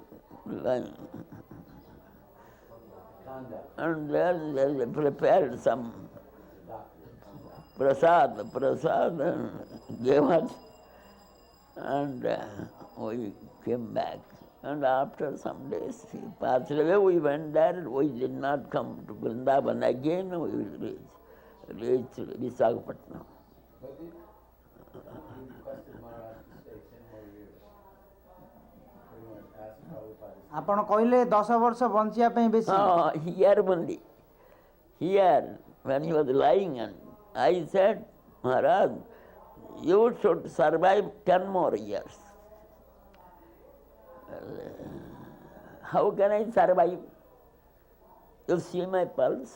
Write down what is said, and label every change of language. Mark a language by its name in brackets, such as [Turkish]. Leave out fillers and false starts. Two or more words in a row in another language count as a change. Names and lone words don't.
[English] And then they prepared some prasad and gave us. And we came back. And after some days, he passed away. We went there. We did not come to Vrindavan again. We reached Visakhapatnam. [Odia] ଆପଣ କହିଲେ 10 ବର୍ଷ ବଞ୍ଚିବା ପାଇଁ ବେଶୀ [English] Here only. Here, when he was lying, and I said, Maharaj, you should survive 10 more years. How can I survive? You see my pulse?